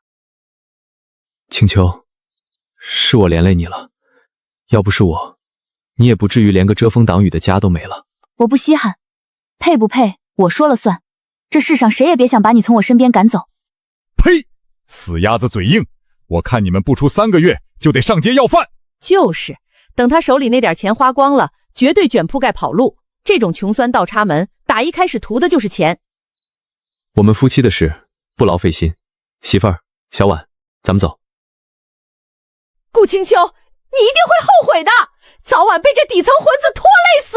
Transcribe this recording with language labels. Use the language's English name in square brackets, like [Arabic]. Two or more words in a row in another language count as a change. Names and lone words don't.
[Chinese] 青秋，是我連累你了，要不是我，你也不至於連個遮風擋雨的家都沒了。我不稀罕，配不配我說了算，這世上誰也別想把你從我身邊趕走。呸！死鴨子嘴硬，我看你們不出3個月就得上街要飯。就是，等他手裡那點錢花光了，絕對捲鋪蓋跑路。這種窮酸倒插門，打一開始圖的就是錢。我們夫妻的事不勞費心，媳婦兒，小婉，咱們走。顧青秋，你一定會後悔的，早晚被這底層混子拖累死。